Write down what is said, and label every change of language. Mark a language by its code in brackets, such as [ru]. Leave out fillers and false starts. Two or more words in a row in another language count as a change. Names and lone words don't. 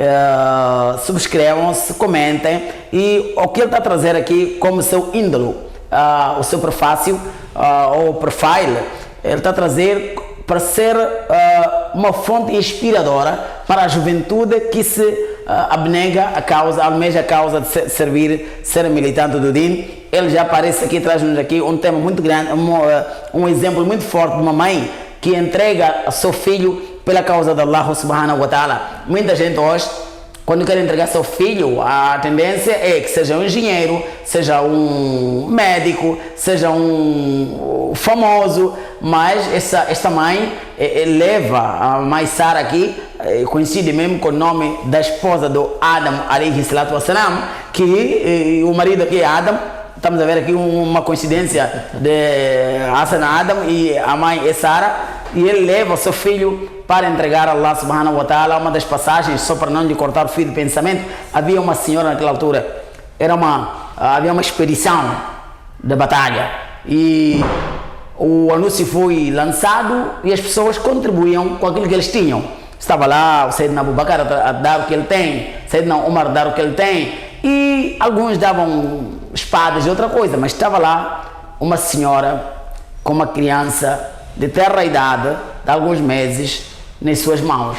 [pt] subscrevam-se, comentem, e o que ele está a trazer aqui como seu ídolo, o seu prefácio, ou profile, ele está a trazer para ser uma fonte inspiradora para a juventude que se abnega a causa, almeja a causa de ser militante do Din. Ele já aparece aqui, traz-nos aqui um tema muito grande, um exemplo muito forte de uma mãe que entrega seu filho pela causa de [ar] الله سبحانه وتعالى. [pt] Muita gente hoje, quando quer entregar seu filho, a tendência é que seja um engenheiro, seja um médico, seja um famoso, mas esta mãe leva a mãe Sara aqui, coincide mesmo com o nome da esposa do Adam [ar] عليه الصلاة والسلام, [pt] que o marido aqui é Adam. Estamos a ver aqui uma coincidência de Hassan Adam e a mãe é Sara, e ele leva o seu filho para entregar a [ar] الله سبحانه وتعالى. [pt] Uma das passagens, só para não lhe cortar o fio de pensamento, havia uma senhora naquela altura, havia uma expedição de batalha, e o anúncio foi lançado e as pessoas contribuíam com aquilo que eles tinham. Estava lá o Sayyidina Abu Bakr a dar o que ele tem, Sayyidina Umar a dar o que ele tem, e alguns davam espadas e outra coisa, mas estava lá uma senhora com uma criança de terra idade, de alguns meses, nas suas mãos.